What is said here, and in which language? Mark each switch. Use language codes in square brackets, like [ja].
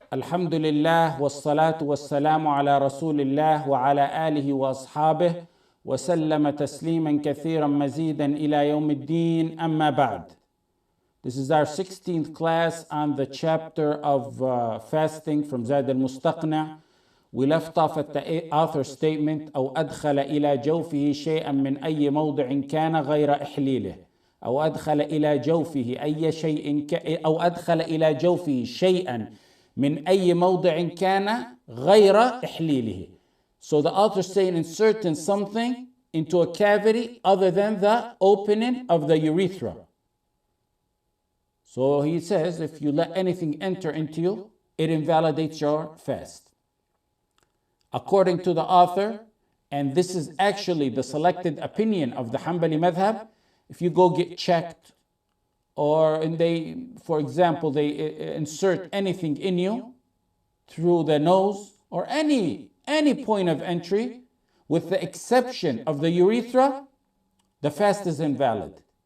[ar] الحمد لله والصلاة والسلام على رسول الله وعلى آله وأصحابه وسلم تسليما كثيرا مزيدا إلى يوم الدين أما بعد. [en] This is our 16th class on the chapter of fasting from Zad al-Mustaqna. We left off at the author's statement [ar] أو أدخل إلى جوفه شيئا من أي موضع كان غير إحليله أو أدخل إلى جوفه أي شيء أو أدخل إلى جوفه شيئا من أي موضع كان غير إحليله. [en] So the author is saying inserting something into a cavity other than the opening of the urethra. So he says if you let anything enter into you, it invalidates your fast. According to the author, and this is actually the selected opinion of the Hanbali madhab, if you go get checked, for example, they insert anything in you through the nose or any point of entry, with the exception of the urethra, the fast is invalid.